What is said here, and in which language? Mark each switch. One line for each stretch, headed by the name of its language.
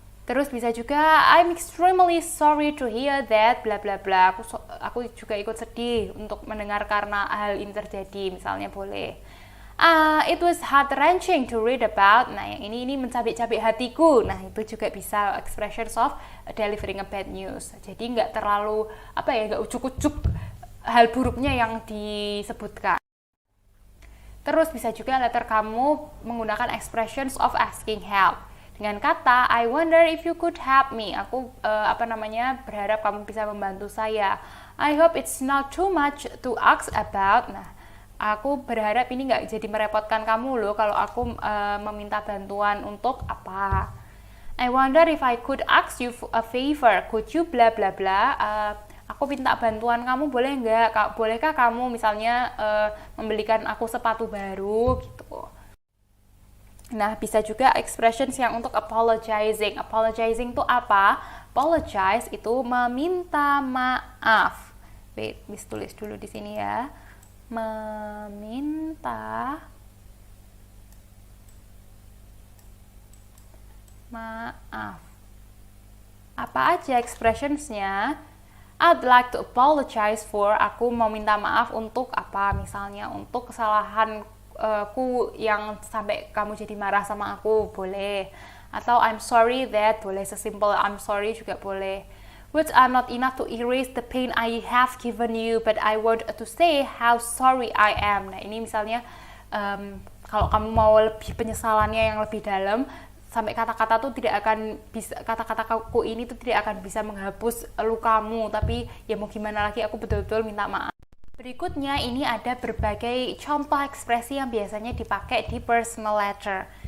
Indonesian: Terus bisa juga
English: I'm extremely sorry to hear that bla bla bla.
Indonesian: Aku juga ikut sedih untuk mendengar karena hal ini terjadi, misalnya boleh.
English: It was heart-wrenching to read about.
Indonesian: Nah, yang ini mencabik-cabik hatiku. Nah, itu juga bisa
English: expressions of delivering a bad news.
Indonesian: Jadi nggak terlalu nggak ujuk-ujuk hal buruknya yang disebutkan. Terus bisa juga letter kamu menggunakan
English: expressions of asking help.
Indonesian: Dengan kata
English: I wonder if you could help me.
Indonesian: Aku berharap kamu bisa membantu saya.
English: I hope it's not too much to ask about.
Indonesian: Nah, aku berharap ini nggak jadi merepotkan kamu loh kalau aku meminta bantuan untuk apa.
English: I wonder if I could ask you a favor. Could you bla bla bla.
Indonesian: Aku minta bantuan kamu, boleh nggak? Bolehkah kamu misalnya membelikan aku sepatu baru gitu. Nah, bisa juga expressions yang untuk apologizing. Apologizing itu apa? Apologize itu meminta maaf. Wait, bisa tulis dulu di sini ya. Meminta maaf. Apa aja expressionsnya?
English: I'd like to apologize for.
Indonesian: Aku mau minta maaf untuk apa? Misalnya untuk kesalahan ku yang sampai kamu jadi marah sama aku, boleh. Atau
English: I'm sorry that,
Indonesian: boleh. Sesimpel
English: I'm sorry
Indonesian: juga boleh.
English: Words are not enough to erase the pain I have given you, but I want to say how sorry I am.
Indonesian: Nah, ini misalnya kalau kamu mau lebih penyesalannya yang lebih dalam, sampai kata-kata tuh tidak akan bisa, kata-kataku ini tuh tidak akan bisa menghapus lukamu, tapi ya mau gimana lagi, aku betul-betul minta maaf. Berikutnya ini ada berbagai contoh ekspresi yang biasanya dipakai di personal letter.